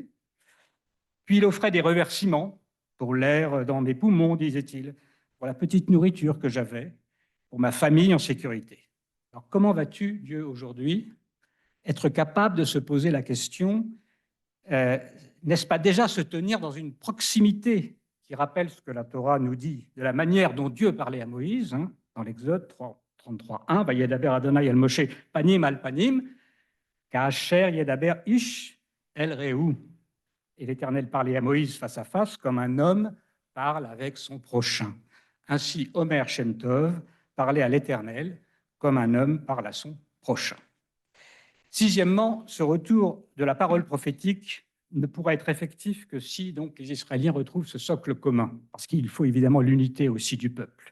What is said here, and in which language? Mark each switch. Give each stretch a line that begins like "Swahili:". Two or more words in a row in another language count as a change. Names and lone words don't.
French: Puis il offrait des remerciements pour l'air dans mes poumons, disait-il, pour la petite nourriture que j'avais, pour ma famille en sécurité. Alors comment vas-tu, Dieu, aujourd'hui? Être capable de se poser la question, n'est-ce pas déjà se tenir dans une proximité qui rappelle ce que la Torah nous dit de la manière dont Dieu parlait à Moïse, hein, dans l'Exode 33.1,
Hebrew: וידבר אדוני אל משה פנים אל פנים, כאשר ידבר איש אל רעהו.
French: Et l'Éternel parlait à Moïse face à face comme un homme parle avec son prochain. Ainsi, Omer Shem Tov parlait à l'Éternel comme un homme parle à son prochain. Sixièmement, ce retour de la parole prophétique ne pourra être effectif que si donc, les Israéliens retrouvent ce socle commun, parce qu'il faut évidemment l'unité aussi du peuple.